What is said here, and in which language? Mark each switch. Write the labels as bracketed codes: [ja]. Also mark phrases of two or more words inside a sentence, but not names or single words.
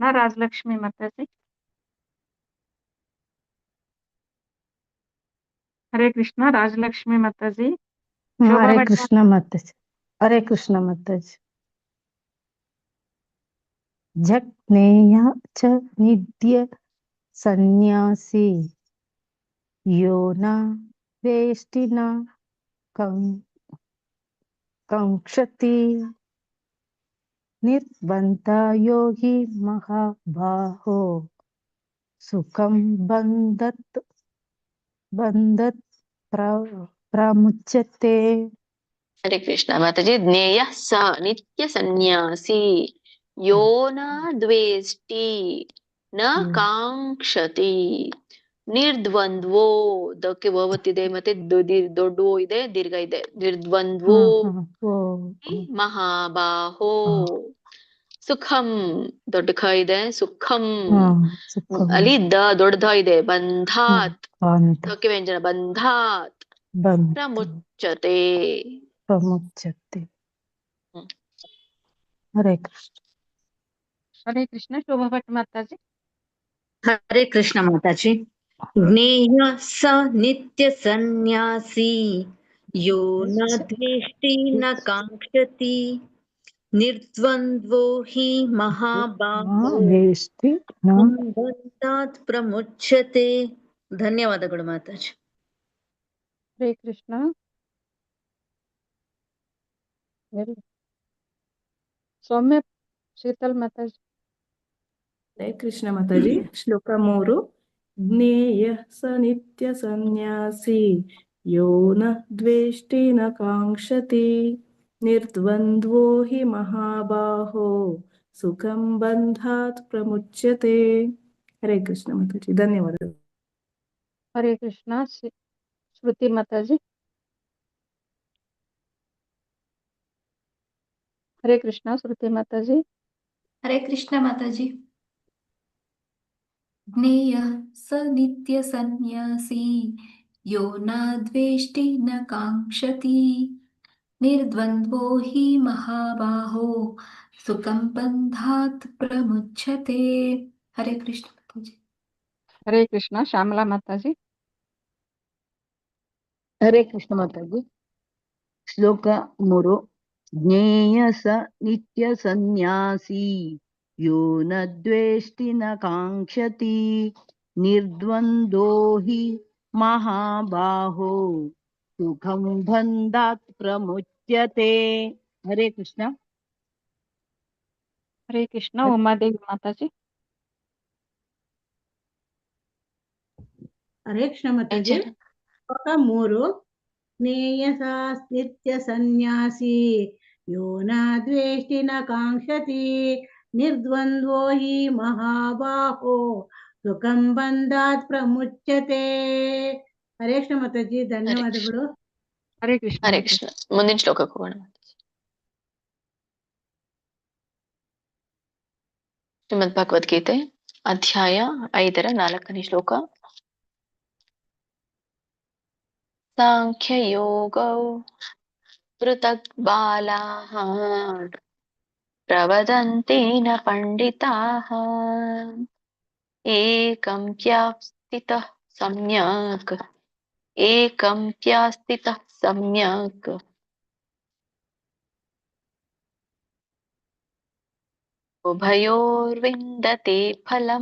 [kn] ರಾಜಲಕ್ಷ್ಮಿ ಮಾತಾಜಿ. ಹರೇ ಕೃಷ್ಣ. ರಾಜಲಕ್ಷ್ಮಿ ಮಾತಾಜಿ. ಶೋಭಾ ಹರೇ ಭಟ್ ಕೃಷ್ಣ ಮಾತಾಜಿ. ಹರೇ ಕೃಷ್ಣ ಮಾತಾಜಿ. [sa] ಜಜ್ಞೇಯ ಚ ನಿತ್ಯ ಸನ್ಯಾಸಿ ಯೋ ನ ವೇಷ್ಟಿ ನ ಕಾಂಕ್ಷತಿ ನಿರ್ಬಂಧ ಯೋಗಿ ಮಹಾಬಾಹೋ ಸುಖಂ ಬಂಧತ್ ಪ್ರಮುಚ್ಯತೆ. [kn] ಹರೇ ಕೃಷ್ಣ ಮಾತಾಜಿ. [sa] ಜ್ಞೇಯ ಸ ನಿತ್ಯ ಸನ್ಯಾಸಿ ಯೋ ನ ದ್ವೇಷ್ಟಿ ನ ಕಾಂಕ್ಷತಿ ನಿರ್ದ್ವಂದ್ವೋ. [kn] ದಕ್ಕೆ ಒತ್ತಿದೆ ಮತ್ತೆ ದೊಡ್ಡ ಇದೆ, ದೀರ್ಘ ಇದೆ. [sa] ನಿರ್ದ್ವಂದ್ವೋ ಮಹಾಬಾಹೋ ಸುಖಂ. [kn] ದೊಡ್ಡ ಖ ಇದೆ. ಸುಖಂ ಅಲ್ಲಿ ದೊಡ್ಡ ಇದೆ. ಬಂಧಾತ್ ದಕ್ಕೆ ವ್ಯಂಜನ. [sa] ಬಂಧಾತ್ ಪ್ರಮುಚ್ಯತೆ. [kn] ಹರೇ ಕೃಷ್ಣ. ಹರೇ ಕೃಷ್ಣ. ಶೋಭಾ ಭಟ್ ಮಾತಾಜಿ. ಹರೇ ಕೃಷ್ಣ ಮಾತಾಜಿ. [sa] ಜ್ಞೇಯ ಸ ನಿತ್ಯ ಸನ್ಯಾಸಿ ಯೋ ನ ದ್ವೇಷ್ಟಿ ನ ಕಾಂಕ್ಷತಿ ನಿರ್ದ್ವಂದ್ವೋ ಹಿ ಮಹಾಬಾಹೋ ಬಂಧಾತ್ ಪ್ರಮುಚ್ಯತೆ. [kn] ಧನ್ಯವಾದಗಳು ಮಾತಾಜಿ. ಹರೇ ಕೃಷ್ಣ. ಸೌಮ್ಯ ಶೀತಲ್ ಮಾತಾಜಿ. ಹರೇ ಕೃಷ್ಣ ಮಾತಾಜಿ. ಶ್ಲೋಕ 3. [sa] ಜ್ಞೇಯ ಸ ನಿತ್ಯ ಸನ್ಯಾಸಿ ಯೋ ನ ದ್ವೇಷ್ಟಿ ನ ಕಾಂಕ್ಷತಿ ನಿರ್ದ್ವಂದ್ವೋ ಹಿ ಮಹಾಬಾಹೋ ಸುಖಂ ಬಂಧಾತ್ ಪ್ರಮುಚ್ಯತೆ. [kn] ಹರೇ ಕೃಷ್ಣ ಮಾತಾಜಿ. ಧನ್ಯವಾದಗಳು. ಹರೇ ಕೃಷ್ಣ. ಶ್ರುತಿ ಮಾತಾಜಿ. ಹರೇ ಕೃಷ್ಣ. ಶ್ರುತಿ ಮಾತಾಜಿ. ಹರೇ ಕೃಷ್ಣ ಮಾತಾಜಿ. [sa] ಜ್ಞೇಯ ಸ ನಿತ್ಯ ಸನ್ಯಾಸಿ ಯೋ ನ ದ್ವೇಷ್ಟಿ ನ ಕಾಂಕ್ಷತಿ ನಿರ್ದ್ವಂದ್ವೋ ಹಿ ಮಹಾಬಾಹೋ ಸುಖಂ ಬಂಧಾತ್ ಪ್ರಮುಚ್ಯತೆ. [kn] ಹರೇ ಕೃಷ್ಣ ಮಾತಾಜಿ. ಹರೇ ಕೃಷ್ಣ. ಶ್ಯಾಮಲಾ ಮಾತಾಜಿ. ಹರೇ ಕೃಷ್ಣ ಮಾತಾಜಿ. ಶ್ಲೋಕ 3. [sa] ಜ್ಞೇಯ ಸ ನಿತ್ಯ ಸನ್ಯಾಸಿ ಯೋ ನ ದ್ವೇಷ್ಟಿ ನ ಕಾಂಕ್ಷತಿ ನಿರ್ದ್ವಂದ್ವೋ ಹಿ ಮಹಾಬಾಹೋ ಸುಖಂ ಬಂಧಾತ್ ಪ್ರಮುಚ್ಯತೆ. [kn] ಹರೇ ಕೃಷ್ಣ. ಹರೇ ಕೃಷ್ಣ. ಉಮಾದೇವಿ ಮಾತಾಜಿ. ಹರೇ ಕೃಷ್ಣ ಮಾತಾಜಿ. [sa] ಶ್ಲೋಕ 3. ಜ್ಞೇಯ ಸ ನಿತ್ಯ ಸನ್ಯಾಸಿ ಯೋ ನ ದ್ವೇಷ್ಟಿ ನ ಕಾಂಕ್ಷತಿ ನಿರ್ದ್ವಂದ್ವೋ ಹಿ ಮಹಾಬಾಹೋ ಸುಖಂ ಬಂಧಾತ್ ಪ್ರಮುಚ್ಯತೆ. [kn] ಹರೇ ಕೃಷ್ಣ ಮಾತಾಜಿ. ಧನ್ಯವಾದಗಳು. ಹರೇ ಕೃಷ್ಣ. ಹರೇ ಕೃಷ್ಣ. ಮುಂದಿನ ಶ್ಲೋಕಕ್ಕೆ ಹೋಗೋಣ. ಶ್ರೀಮದ್ ಭಗವದ್ಗೀತೆ ಅಧ್ಯಾಯ 5 4ನೇ ಶ್ಲೋಕ. [sa] ಸಾಂಖ್ಯಯೋಗೌ ಪೃಥಕ್ ಬಾಲಾಃ ಪ್ರವದಂತೆ ನ ಪಂಡಿತಾಃ ಏಕಂ ಪ್ಯಾಸ್ಥಿತಃ ಸಮ್ಯಕ್ ಉಭಯೋರ್ವಿಂದತೆ ಫಲಂ.